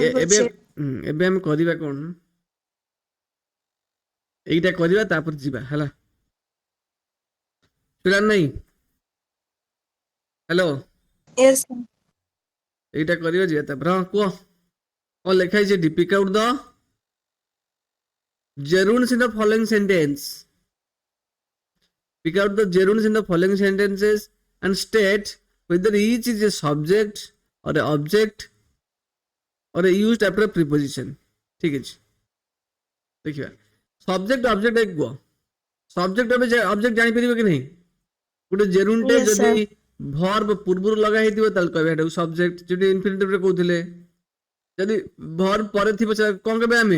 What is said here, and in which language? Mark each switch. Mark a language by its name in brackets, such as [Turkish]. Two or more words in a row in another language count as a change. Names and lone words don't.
[Odia] ଏବେ ଏବେ ଆମେ କରିବା କଣ, ଏଇଟା କରିବା ତାପରେ ଯିବା ହେଲା। ଶୁଣିଲା ନାହିଁ? ହ୍ୟାଲୋ, Yes, sir. এইটা କରିବା ଯିବା ତାପରେ। ହଁ କୁହ, କଣ ଲେଖା ହେଇଛି ଏଠି? [English] pick out the gerunds in the following sentence. Pick out the gerunds in the following sentences and state whether each is a subject or a object or a used after a preposition. [Bangla] ঠিক আছে, [Odia] ଦେଖିବା [English] subject object [Odia] କୁହ। [English] subject object [Odia] ଜାଣିପାରିବ କି ନାହିଁ? ଗୋଟେ ଜେରୁଣ୍ଡ ଟେ [English] Yes, [Odia] ଯଦି [English] sir. [Odia] ଭର୍ବ ପୂର୍ବରୁ ଲଗା ହେଇଥିବ ତାହେଲେ କହିବା ଏଟାକୁ ସବଜେକ୍ଟ, ଯଦି ଇନଫିନିଟିଭ ରେ କହୁଥିଲେ, ଯଦି ଭର୍ବ ପରେ ଥିବ କଣ କହିବା ଆମେ?